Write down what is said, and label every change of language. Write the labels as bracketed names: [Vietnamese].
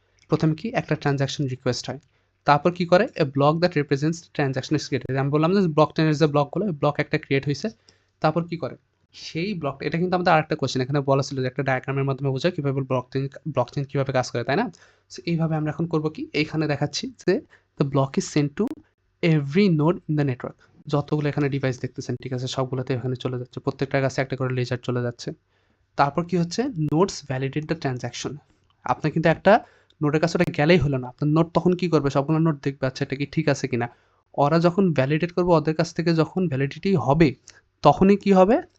[Bangla] ১ম কি একটা ট্রান্সেকশন রিকোয়েস্ট হয়। তারপর কি করে? [English] A block that represents transaction is created. [Bangla] আমি বললাম যে ব্লকচেনের যে ব্লকগুলো, ওই ব্লক একটা ক্রিয়েট হইছে। তারপর কি করে? সেই ব্লকটা এটা কিন্তু আমাদের আরেকটা কোয়েশ্চেন এখানে বলা ছিল যে একটা ডায়াগ্রামের মাধ্যমে বোঝায় কিভাবে ব্লকচেন কিভাবে কাজ করে, তাই না? সো এইভাবে আমরা এখন করব কি? এইখানে দেখাচ্ছি যে [English] the block is sent to every node in the network. [Bangla] যতগুলো এখানে ডিভাইস দেখতেছেন, ঠিক আছে? সবগুলোতে এখানে চলে যাচ্ছে। প্রত্যেকটার কাছে একটা করে লেজার চলে যাচ্ছে। তারপর কি হচ্ছে? [English] Nodes validate the transaction. [Bangla] আপনার কিন্তু একটা নোডের কাছে ওটা গেলেই হলো না। আপনার নোড তখন কি করবে? সবগুলো নোড দেখবে আচ্ছা এটা কি ঠিক আছে কিনা। ওরা যখন ভ্যালিডেট করবে ওদের কাছ থেকে যখন ভ্যালিডিটি হবে, তখনই কি হবে?